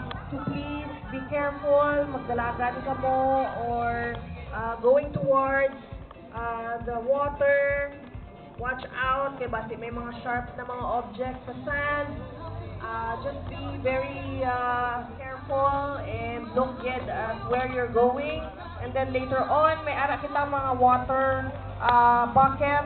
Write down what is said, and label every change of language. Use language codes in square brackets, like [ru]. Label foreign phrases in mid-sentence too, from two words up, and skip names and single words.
[en] to please be careful, [hil] magdalagan ka mo, [en] or going towards the water. Watch out, [hil] kay basi may mga sharp na mga objects sa sand. [en] Just be very careful and look at where you're going. And then later on, [hil] may ara kita mga [en] water bucket.